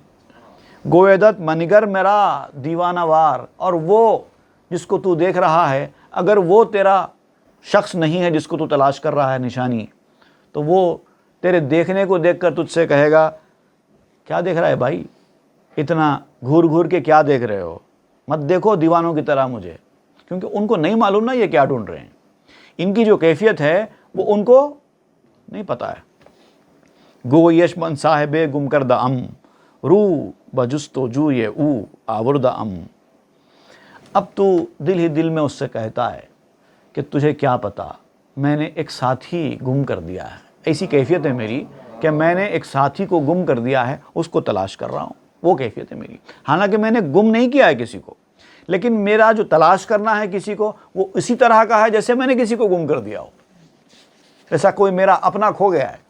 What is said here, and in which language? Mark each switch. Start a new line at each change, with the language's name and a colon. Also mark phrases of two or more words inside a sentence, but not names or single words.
Persian: گویدت منگر میرا دیوانہ وار،
Urdu: اور وہ جس کو تو دیکھ رہا ہے اگر وہ تیرا شخص نہیں ہے جس کو تو تلاش کر رہا ہے نشانی، تو وہ تیرے دیکھنے کو دیکھ کر تجھ سے کہے گا کیا دیکھ رہا ہے بھائی، اتنا گھور گھور کے کیا دیکھ رہے ہو، مت دیکھو دیوانوں کی طرح مجھے، کیونکہ ان کو نہیں معلوم نا یہ کیا ڈھونڈ رہے ہیں، ان کی جو کیفیت ہے وہ ان کو نہیں پتہ ہے۔
Persian: گو یشمن صاحب گم کردہ ام، رو بجست و جوئے او آوردہ ام۔
Urdu: اب تو دل ہی دل میں اس سے کہتا ہے کہ تجھے کیا پتا، میں نے ایک ساتھی گم کر دیا ہے، ایسی کیفیت ہے میری کہ میں نے ایک ساتھی کو گم کر دیا ہے، اس کو تلاش کر رہا ہوں، وہ کیفیت ہے میری۔ حالانکہ میں نے گم نہیں کیا ہے کسی کو، لیکن میرا جو تلاش کرنا ہے کسی کو وہ اسی طرح کا ہے جیسے میں نے کسی کو گم کر دیا ہو، ایسا کوئی میرا اپنا کھو گیا ہے۔